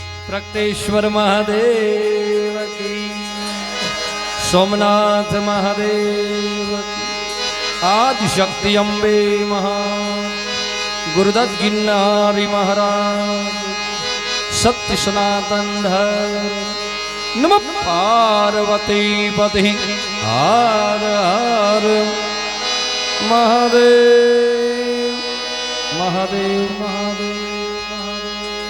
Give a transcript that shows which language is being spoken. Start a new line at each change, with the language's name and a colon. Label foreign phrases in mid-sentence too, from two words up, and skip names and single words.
Hindi: प्रकटेश्वर महादेव की, सोमनाथ महादेव की, आदिशक्ति अम्बे महा, गुरुदत्त गिरनारी महाराज, सत्य सनातन धर्म, नमः पार्वती पति, हर हर महादेव महादेव महादेव महादेव।